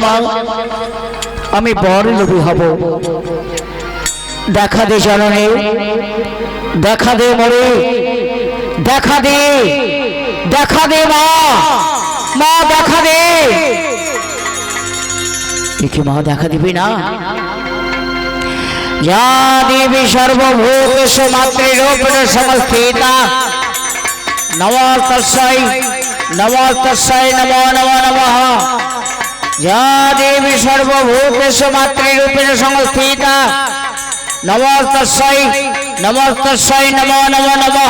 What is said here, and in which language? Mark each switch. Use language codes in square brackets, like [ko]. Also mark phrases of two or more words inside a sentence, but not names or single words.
[bn] মা আমি বর লোভী হব, দেখা দে জননী, দেখা দে মরে, দেখা দে, দেখা দে মা, মা দেখা দে। কি মা দেখা দিবি না? [sa] या देवी सर्वभूतेषु मातृरूपेण संस्थिता नमस्तस्यै नमस्तस्यै नमो नमो नमः। या देवी सर्वभूतेषु मातृरूपेण संस्थिता नमस्तस्यै नमस्तस्यै नमो नमो नमः।